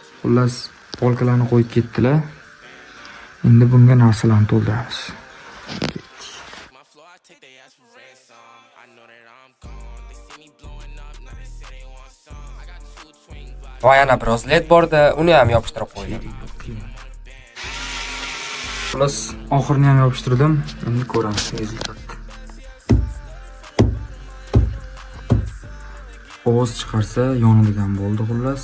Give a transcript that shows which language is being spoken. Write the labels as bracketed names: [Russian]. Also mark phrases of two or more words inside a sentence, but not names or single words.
[Uzbek] Xullas, polkalarni qo'yib ketdilar. Endi bunga narsalarni to'ldiramiz. [English] My flow, I take their ass for ransom. I know that I'm gone. They see me blowing up, now they say they want some. I got two twin glocks. [Uzbek] Va yana biroz led borda, uni ham yopishtirib qo'ydim. Xullas, oxirini ham yopishtirdim. Endi ko'ramiz rezultatni. Ovoz chiqarsa yonadigan bo'ldi xullas.